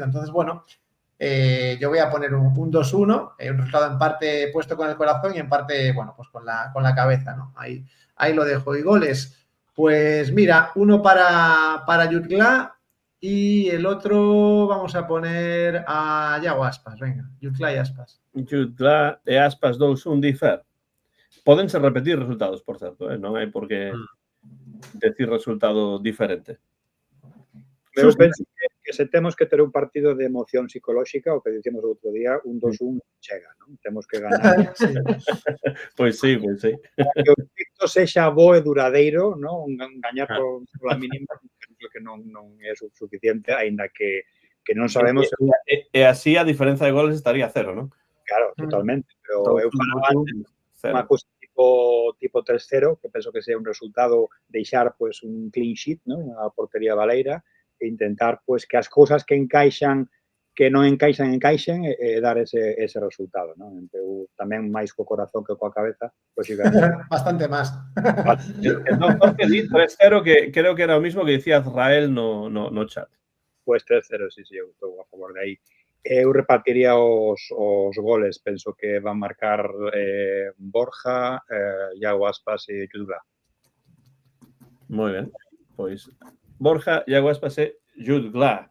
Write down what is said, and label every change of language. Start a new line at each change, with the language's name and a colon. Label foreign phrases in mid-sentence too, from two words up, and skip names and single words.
Spanish: Entonces, bueno, yo voy a poner un 2-1, un resultado en parte puesto con el corazón y en parte, bueno, pues con la cabeza, ¿no? Ahí lo dejo. Y goles, pues mira, uno para Jutgla y el otro vamos a poner a Iago Aspas, venga, Jutgla y Aspas.
Galician: Jutgla e Aspas 2-1 difer. Pódense repetir resultados, por certo, non hai por que decir resultado diferente. Eu penso que se temos que ter un partido de emoción psicolóxica, o que dicimos o outro día, un 2-1 chega, non? Temos que ganar. Pois sí, pois sí. Que o efecto sexa bo e duradeiro, non? Gañar pola mínima, creo que non é suficiente, aínda que non sabemos... E así a diferenza de goles estaría 0, non? Claro, totalmente, pero eu falaba antes unha cousa tipo 3-0, que penso que sea un resultado deixar pues, un
English: clean sheet,
Galician: non? A portería baleira, e intentar pues, que as cousas que encaixan, que non encaixen e dar ese resultado, non? Eu tamén máis co corazón que coa cabeza, pues, bastante máis.
Spanish: El doctor
Galician: que di 3-0, que creo que era o mismo que dicía Azrael no chat. Pues 3-0, sí, eu estou a favor de aí. Eu repartiría os goles, penso que van marcar Borja, Iago Aspas e Jude Glad. Moi ben, pois Borja, Iago Aspas e Jude Glad.